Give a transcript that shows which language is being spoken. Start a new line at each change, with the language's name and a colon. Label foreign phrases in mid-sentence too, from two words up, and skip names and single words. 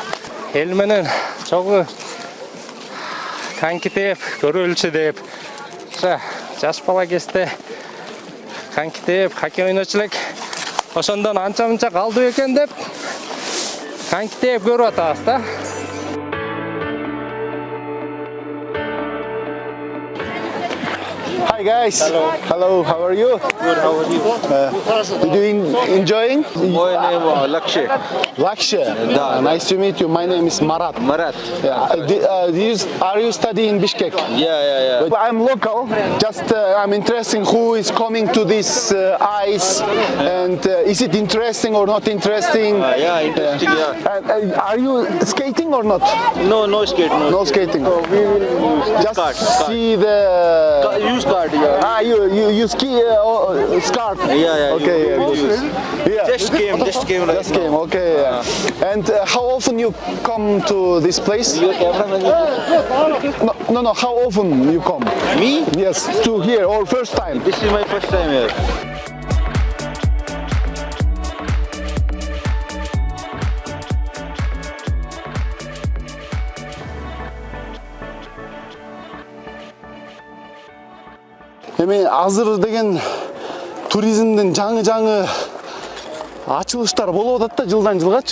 Kyrgyz: Эл менен чогуу коньки тээп, көрөлчү деп, жаш бала кезде коньки тээп, хоккей ойночу элек. Ошондон анча-мынча калды экен деп коньки тээп көрүп атабыз да.
English: Hi guys. Hello. How are you? Good, how are you? You doing enjoying? My name is Lakshay. Lakshay. Da. Nice to meet you. My name is Marat. Marat. Are you studying in Bishkek? Yeah. But I'm local. Just I'm interested who is coming to this ice, and is it interesting or not interesting? Yeah, interesting, yeah. Are you skating or not? No skate, No skating. So we will Just cart. see the. Use card, yeah. You ski scarf. Yeah. Okay. Use. Yeah. Just came right Just came. Okay. And how often you come to this place? Your cameraman. No. How often you come? Me? Yes, to here or first time? This is my first time here.
Kyrgyz: Эми азыр деген туризмдин жаңы ачылыштар болуп атат да жылдан жылгачы.